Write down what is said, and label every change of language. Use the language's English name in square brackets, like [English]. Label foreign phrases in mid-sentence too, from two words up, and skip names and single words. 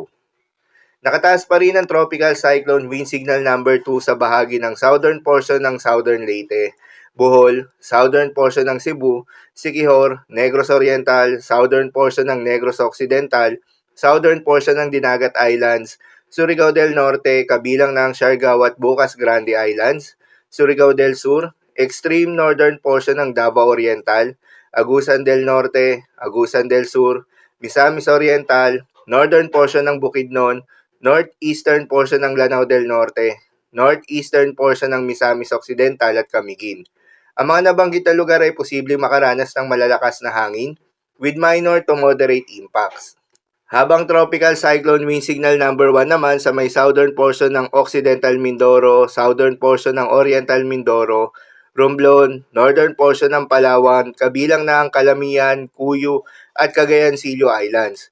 [Filipino] Nakataas pa rin ang [English] tropical cyclone wind signal number 2 [Filipino] sa bahagi ng [English] southern portion [Filipino] ng Southern Leyte, Bohol, southern portion ng Cebu, Siquijor, Negros Oriental, [English] southern portion [Filipino] ng Negros Occidental, [English] southern portion [Filipino] ng Dinagat Islands, Surigao del Norte, kabilang ng Siargao at Bucas Grande Islands, Surigao del Sur, [English] extreme northern portion [Filipino] ng Davao Oriental, Agusan del Norte, Agusan del Sur, Misamis Oriental, [English] northern portion [Filipino] ng Bukidnon, [English] northeastern portion [Filipino] ng Lanao del Norte, [English] northeastern portion [Filipino] ng Misamis Occidental at Camiguin. Ang mga nabanggit na lugar ay posibleng makaranas ng malalakas na hangin [English] with minor to moderate impacts. [Filipino] Habang [English] tropical cyclone wind signal number 1 [Filipino] naman sa may [English] southern portion [Filipino] ng Occidental Mindoro, [English] southern portion [Filipino] ng Oriental Mindoro, Romblon, [English] northern portion [Filipino] ng Palawan, kabilang na ang Calamian, Cuyo at Cagayan Silio Islands.